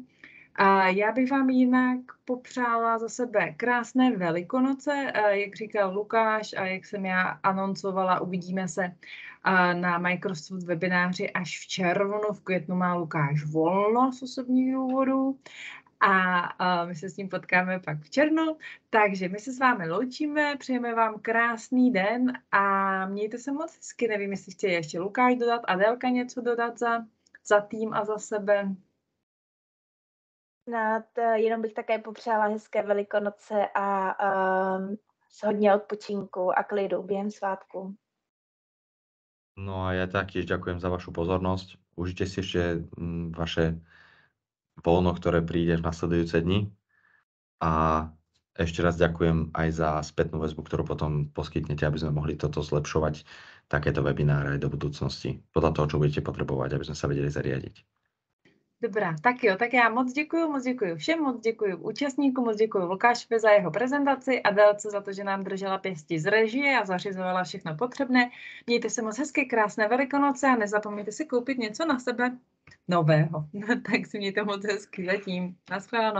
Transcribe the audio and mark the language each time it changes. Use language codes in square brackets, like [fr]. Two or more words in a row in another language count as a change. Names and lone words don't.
[cs] A já bych vám jinak popřála za sebe krásné Velikonoce, jak říkal Lukáš a jak jsem já anoncovala, uvidíme se na Microsoft webináři až v červnu, v květnu má Lukáš volno z osobních důvodů a my se s ním potkáme pak v červnu, takže my se s vámi loučíme, přejeme vám krásný den a mějte se moc hezky, nevím, jestli chtějí ještě Lukáš dodat, Adélka něco dodat za tým a za sebe. Jenom bych také popřála hezké Velikonoce a hodně odpočinku a klidu během svátku. [sk] No a ja taktiež ďakujem za vašu pozornosť. Užite si ešte vaše voľno, ktoré príde v nasledujúce dni. A Ešte raz ďakujem aj za spätnú väzbu, ktorú potom poskytnete, aby sme mohli toto zlepšovať, takéto webináre aj do budúcnosti, podľa toho, čo budete potrebovať, aby sme sa vedeli zariadiť. [cs] Dobrá, tak jo, tak já moc děkuji všem, moc děkuji účastníkům, moc děkuji Lukášovi za jeho prezentaci a Délce za to, že nám držela pěsti z režie a zařizovala všechno potřebné. Mějte se moc hezky, krásné Velikonoce a nezapomeňte si koupit něco na sebe nového. Tak si mějte moc hezky, letím.